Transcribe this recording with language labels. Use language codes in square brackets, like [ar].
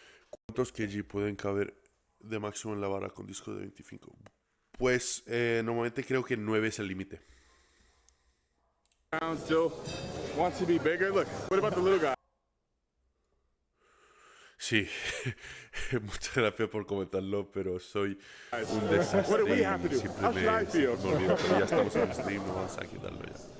[es] ¿Cuántos kg pueden caber de máximo en la barra con disco de 25? Pues normalmente creo que 9 es el límite. [en] Still wants to be bigger. Look, what about the little guy? [es] Sí, muchas gracias por comentarlo, pero soy un desastre. [en] What do you have to do? [es] Siempre [en] How should I feel? [es] me olvido, pero ya estamos en el stream, no vamos a quitarlo ya.